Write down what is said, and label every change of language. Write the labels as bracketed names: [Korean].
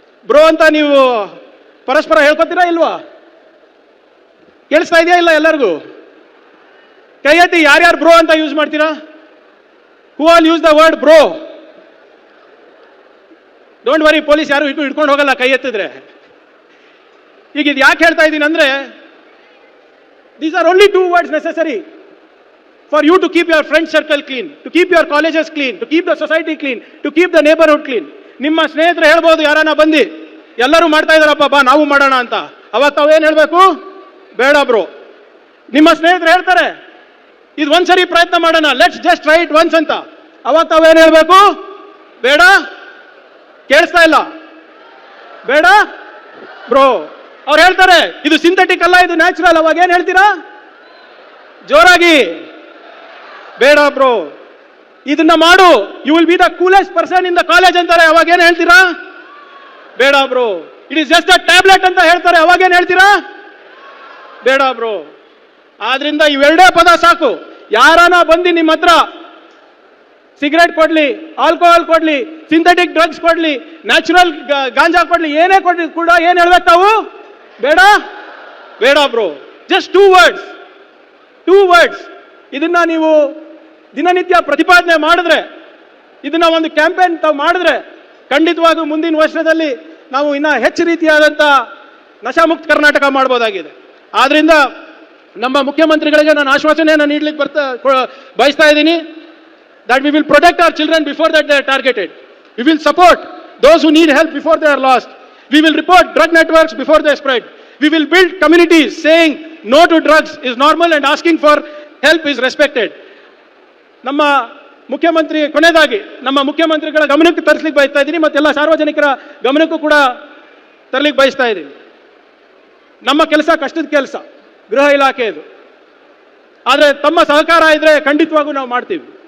[Kannada] Bro ಅಂತ ನೀವು ಪರಸ್ಪರ ಹೇಳ್ಕೊತೀರಾ ಇಲ್ವಾ? ಕೇಳಿಸ್ತಾ ಇದೆಯಾ ಇಲ್ಲ ಎಲ್ಲರಿಗೂ? ಕೈ ಎತ್ತಿ ಯಾರ್ಯಾರು ಬ್ರೋ ಅಂತ ಯೂಸ್ ಮಾಡ್ತೀರಾ? [English] Who all use the word bro? Don't worry, [Kannada] police ಯಾರು ಹಿಡ್ಕೊಂಡು ಹೋಗಲ್ಲ ಕೈ ಎತ್ತಿದ್ರೆ. ಈಗ ಇದು ಯಾಕೆ ಹೇಳ್ತಾ ಇದ್ದೀನಿ ಅಂದರೆ, [English] these are only 2 words necessary for you to keep your friend circle clean, to keep your colleges clean, to keep the society clean, to keep the neighborhood clean. [Kannada] ನಿಮ್ಮ ಸ್ನೇಹಿತರು ಹೇಳ್ಬೋದು, ಯಾರನ್ನ ಬಂದು ಎಲ್ಲರೂ ಮಾಡ್ತಾ ಇದ್ದಾರಪ್ಪ ಬಾ ನಾವು ಮಾಡೋಣ ಅಂತ, ಅವಾಗ ತಾವೇನು ಹೇಳಬೇಕು? ಬೇಡ ಬ್ರೋ. ನಿಮ್ಮ ಸ್ನೇಹಿತರು ಹೇಳ್ತಾರೆ ಇದು ಒಂದ್ಸರಿ ಪ್ರಯತ್ನ ಮಾಡೋಣ, [English] let's just try it once [Kannada] ಅಂತ, ಅವಾಗ ತಾವೇನು ಹೇಳಬೇಕು? ಬೇಡ. ಕೇಳಿಸ್ತಾ ಇಲ್ಲ? ಬೇಡ ಬ್ರೋ. ಅವ್ರು ಹೇಳ್ತಾರೆ ಇದು ಸಿಂಥೆಟಿಕ್ ಅಲ್ಲ, ಇದು ನ್ಯಾಚುರಲ್, ಅವಾಗ ಏನು ಹೇಳ್ತೀರಾ? ಜೋರಾಗಿ ಬೇಡ ಬ್ರೋ. ಇದನ್ನ ಮಾಡು, [English] you will be the coolest person in the college [Kannada] ಅಂತಾರೆ, ಅವಾಗ ಏನು ಹೇಳ್ತೀರಾ? ಬೇಡ bro. [English] it is just a tablet [Kannada] ಅಂತ ಹೇಳ್ತಾರೆ, ಅವಾಗ ಏನು ಹೇಳ್ತೀರಾ? ಬೇಡ ಬ್ರೋ. ಆದ್ರಿಂದ ಇವೆರಡೇ ಪದ ಸಾಕು. ಯಾರಾನ ಬಂದು ನಿಮ್ಮ ಹತ್ರ ಸಿಗರೇಟ್ ಕೊಡ್ಲಿ, ಆಲ್ಕೋಹಾಲ್ ಕೊಡ್ಲಿ, ಸಿಂಥೆಟಿಕ್ ಡ್ರಗ್ಸ್ ಕೊಡ್ಲಿ, ನ್ಯಾಚುರಲ್ ಗಾಂಜಾ ಕೊಡ್ಲಿ, ಏನೇ ಕೊಡ್ಲಿ ಕೂಡ ಏನು ಹೇಳ್ಬೇಕು ತಾವು? ಬೇಡ ಬೇಡ ಬ್ರೋ. [English] Just 2 words, 2 words. [Kannada] ಇದನ್ನ ನೀವು ದಿನನಿತ್ಯ ಪ್ರತಿಪಾದನೆ ಮಾಡಿದ್ರೆ, ಇದನ್ನ ಒಂದು ಕ್ಯಾಂಪೇನ್ ತಾವು ಮಾಡಿದ್ರೆ, ಖಂಡಿತವಾಗೂ ಮುಂದಿನ ವರ್ಷದಲ್ಲಿ ನಾವು ಇನ್ನ ಹೆಚ್ಚು ರೀತಿಯಾದಂಥ ನಶಾಮುಕ್ತ ಕರ್ನಾಟಕ ಮಾಡ್ಬೋದಾಗಿದೆ. ಆದ್ರಿಂದ ನಮ್ಮ ಮುಖ್ಯಮಂತ್ರಿಗಳಿಗೆ ನಾನು ಆಶ್ವಾಸನೆಯನ್ನು ನೀಡಲಿಕ್ಕೆ ಬಯಸ್ತಾ ಇದ್ದೀನಿ. [English] that we will protect our children before that they are targeted. We will support those who need help before they are lost. We will report drug networks before they spread. We will build communities saying no to drugs is normal and asking for help is respected. [Kannada] ನಮ್ಮ ಮುಖ್ಯಮಂತ್ರಿ ಕೊನೆಯದಾಗಿ ನಮ್ಮ ಮುಖ್ಯಮಂತ್ರಿಗಳ ಗಮನಕ್ಕೆ ತರಿಸಲಿಕ್ಕೆ ಬಯಸ್ತಾ ಇದ್ದೀನಿ, ಮತ್ತೆಲ್ಲ ಸಾರ್ವಜನಿಕರ ಗಮನಕ್ಕೂ ಕೂಡ ತರಲಿಕ್ಕೆ ಬಯಸ್ತಾ ಇದ್ದೀನಿ. ನಮ್ಮ ಕೆಲಸ ಕಷ್ಟದ ಕೆಲಸ, ಗೃಹ ಇಲಾಖೆಯದು. ಆದರೆ ತಮ್ಮ ಸಹಕಾರ ಇದ್ರೆ ಖಂಡಿತವಾಗೂ ನಾವು ಮಾಡ್ತೀವಿ.